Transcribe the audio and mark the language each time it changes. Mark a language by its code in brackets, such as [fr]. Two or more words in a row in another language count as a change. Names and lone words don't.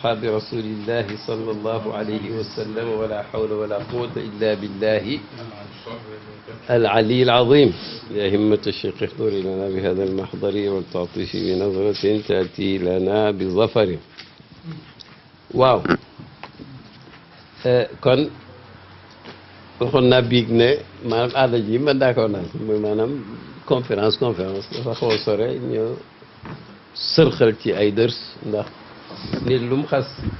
[ar] أصحاب رسول الله صلى الله عليه وسلم ولا حول ولا قوة إلا بالله العلي العظيم يا همة الشيخ احضري لنا بهذا المحضر والتعطيش بنظرة تأتي لنا بظفر [wo] waaw kon waxoon naa biig ne maanaam aada ji man d'accord naa mooy maanaam conférence dafa xaw a sore ñu sërxal ci ay dërs ndax nit lu mu xas